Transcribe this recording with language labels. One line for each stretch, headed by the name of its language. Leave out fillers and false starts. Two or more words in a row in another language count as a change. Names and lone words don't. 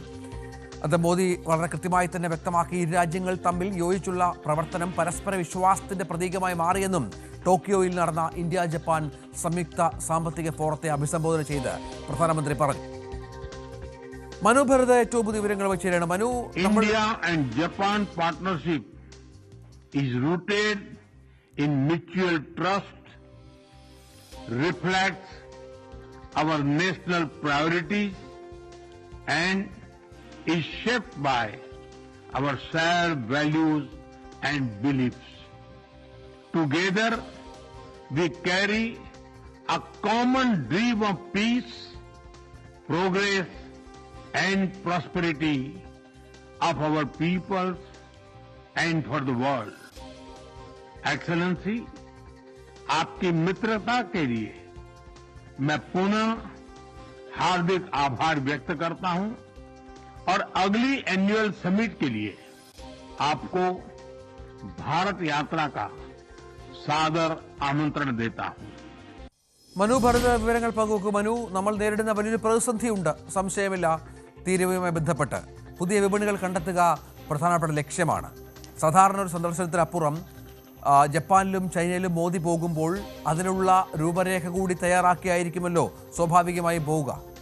Malayalam: അത് മോദി വളരെ കൃത്യമായി തന്നെ വ്യക്തമാക്കി. ഇരു രാജ്യങ്ങൾ തമ്മിൽ യോജിച്ചുള്ള പ്രവർത്തനം പരസ്പര വിശ്വാസത്തിന്റെ പ്രതീകമായി മാറിയെന്നും ടോക്കിയോയിൽ നടന്ന ഇന്ത്യ ജപ്പാൻ സംയുക്ത സാമ്പത്തിക ഫോറത്തെ അഭിസംബോധന ചെയ്ത് പ്രധാനമന്ത്രി പറഞ്ഞു. മനു ഭരത് ഏറ്റവും പുതിയ വിവരങ്ങൾ വെച്ചാണ്. മനു,
English: India and Japan partnership is rooted in mutual trust, reflects our national priorities and is shaped by our shared values and beliefs. Together, we carry a common dream of peace, progress, and prosperity of our peoples and for the world. Excellency,
Hindi: आपकी मित्रता के लिए मैं पुनः हार्दिक आभार व्यक्त करता हूं और अगली
English: annual summit
Hindi: के लिए आपको भारत यात्रा का सादर आमंत्रण देता हूं.
Malayalam: മനു ഭരത് വിവരങ്ങൾ പങ്കുവെക്കും. മനു, നമ്മൾ നേരിടുന്ന വലിയൊരു പ്രതിസന്ധിയുണ്ട്, സംശയമില്ല. തീരുവയുമായി ബന്ധപ്പെട്ട് പുതിയ വിപണികൾ കണ്ടെത്തുക പ്രധാനപ്പെട്ട ലക്ഷ്യമാണ്. സാധാരണ ഒരു സന്ദർശനത്തിനപ്പുറം ജപ്പാനിലും ചൈനയിലും മോദി പോകുമ്പോൾ അതിനുള്ള രൂപരേഖ കൂടി തയ്യാറാക്കിയായിരിക്കുമല്ലോ സ്വാഭാവികമായി പോവുക.